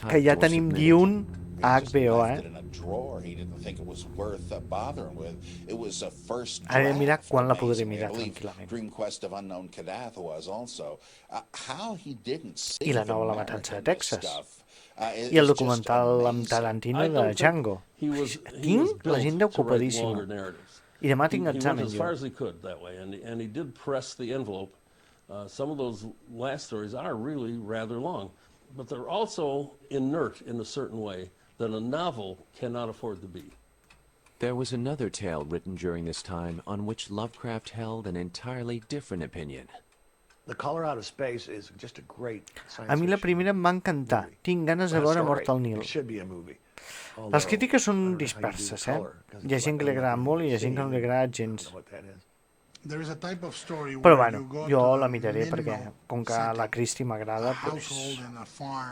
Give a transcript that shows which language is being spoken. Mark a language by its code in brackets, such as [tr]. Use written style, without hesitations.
[ca] Que ja tenim Dune a HBO, Ara he de mirar quan la podré mirar tranquil·lament. I la nova La matança de Texas. I el documental amb Tarantino de Django. Tinc l'agenda ocupadíssima. I demà tinc examen, jo. [en] And he did press the envelope. Some of those last stories are really rather long, but they're also inert in a certain way that a novel cannot afford to be. There was another tale written during this time on which Lovecraft held an entirely different opinion. The Color Out of Space is just a great science [ca] A mi la primera em va encantar. Tinc ganes de veure Mort al Nil. Les crítiques són disperses, Hi ha gent que li agrada molt i hi ha gent que no li agrada gens. Però bueno, jo la miraré perquè, com que la Cristi m'agrada, doncs...